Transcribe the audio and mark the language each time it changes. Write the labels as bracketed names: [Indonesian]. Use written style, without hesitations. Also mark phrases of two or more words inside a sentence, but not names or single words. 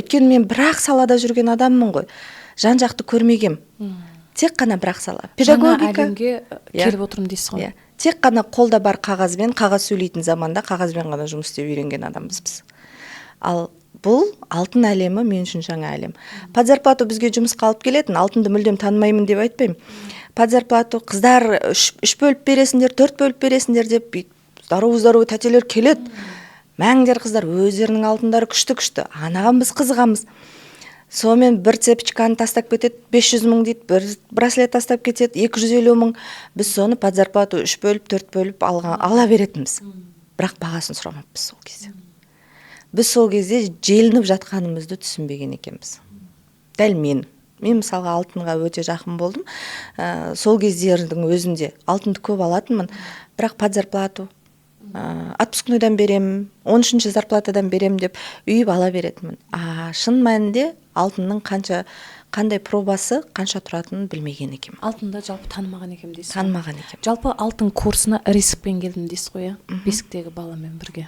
[Kazakh] Өйткені мен бірақ салада жүрген адаммын ғой. Жан жақты көрмегем. Тек қана бірақ сала. Жаңа әлемге келіп отырмын дейсіз ғой. Тек қана қолда бар қағазбен, қағаз сөйлейтін заманда қағазбен ғана жұмыс істеп үйренген адамбыз біз. Ал бұл алтын әлемі мен үшін жаңа әлем. [Russian] Под зарплату [Kazakh] бізге жұмысқа алып келетін, алтынды мүлдем танымаймын деп айтпаймын. [Russian] Под зарплату [Kazakh] қыздар 3 бөліп бересіңдер, 4 бөліп бересіңдер деп здоровый тәтелер келеді. Мәңдер қыздар, өздерінің алтындары күшті. Анаған біз қызығамыз. Сонымен бір цепочканы тастап кетеді, 500 мың дейді, бір браслет тастап кетеді, 250 мың. Біз соны [Russian] под зарплату [Kazakh] 3 бөліп, 4 бөліп ала беретінбіз. Бірақ бағасын сұрамаппыз сол кезде. Біз сол кезде желініп жатқанымызды түсінбеген екенбіз. Дәл мен мысалға алтынға өте жақын болдым. Сол кездердің өзінде алтынды көп алатынмын, бірақ [Russian] под зарплату, [Kazakh] отпускнойдан берем, 13-ші зарплатадан берем деп үйіп ала беретінмін. Шын мәнінде алтынның қандай пробасы, қанша тұратынын білмеген екем. Алтында жалпы танымаған екем дейсіз? Танымаған екем. Жалпы алтын курсына рискпен келдім дейсіз ғой, бесіктегі баламен бірге.